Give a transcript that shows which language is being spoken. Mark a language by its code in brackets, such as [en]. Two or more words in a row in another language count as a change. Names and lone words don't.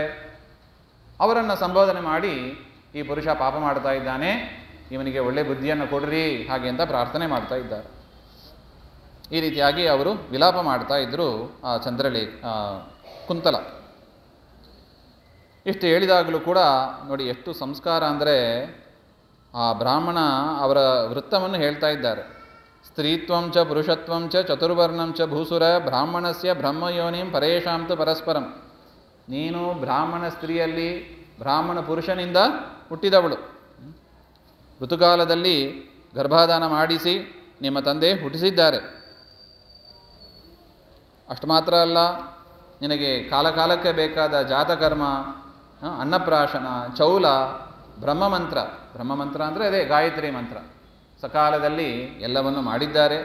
[kn] ಅವರನ್ನು ಸಂಬೋಧನೆ ಮಾಡಿ ಈ ಪುರುಷ ಪಾಪ ಮಾಡ್ತಾ ಇದ್ದಾನೆ, ಇವನಿಗೆ ಒಳ್ಳೆ ಬುದ್ಧಿಯನ್ನು ಕೊಡ್ರಿ ಹಾಗೆ ಅಂತ ಪ್ರಾರ್ಥನೆ ಮಾಡ್ತಾ ಇದ್ದಾರೆ. ಈ ರೀತಿಯಾಗಿ ಅವರು ವಿಲಾಪ ಮಾಡ್ತಾ ಇದ್ದರು ಆ ಕುಂತಲ. ಇಷ್ಟು ಹೇಳಿದಾಗಲೂ ಕೂಡ ನೋಡಿ ಎಷ್ಟು ಸಂಸ್ಕಾರ ಅಂದರೆ, ಆ ಬ್ರಾಹ್ಮಣ ಅವರ ವೃತ್ತವನ್ನು ಹೇಳ್ತಾ ಇದ್ದಾರೆ. [sa] ಸ್ತ್ರೀತ್ವಂ ಚ ಪುರುಷತ್ವಂ ಚ ಚತುರ್ವರ್ಣಂ ಚ ಭೂಸುರ ಬ್ರಾಹ್ಮಣಸ್ಯ ಬ್ರಹ್ಮಯೋನಿಂ ಪರೇಶಾಂತು ಪರಸ್ಪರಂ. [kn] ನೀನು ಬ್ರಾಹ್ಮಣ ಸ್ತ್ರೀಯಲ್ಲಿ ಬ್ರಾಹ್ಮಣ ಪುರುಷನಿಂದ ಹುಟ್ಟಿದವಳು. ಋತುಕಾಲದಲ್ಲಿ ಗರ್ಭಾಧಾನ ಮಾಡಿಸಿ ನಿಮ್ಮ ತಂದೆ ಹುಟ್ಟಿಸಿದ್ದಾರೆ. ಅಷ್ಟು ಮಾತ್ರ ಅಲ್ಲ, ನಿನಗೆ ಕಾಲಕಾಲಕ್ಕೆ ಬೇಕಾದ ಜಾತಕರ್ಮ, ಅನ್ನಪ್ರಾಶನ, ಚೌಲ, ಬ್ರಹ್ಮಮಂತ್ರ ಅಂದರೆ ಅದೇ ಗಾಯತ್ರಿ ಮಂತ್ರ, ಸಕಾಲದಲ್ಲಿ ಎಲ್ಲವನ್ನು ಮಾಡಿದ್ದಾರೆ.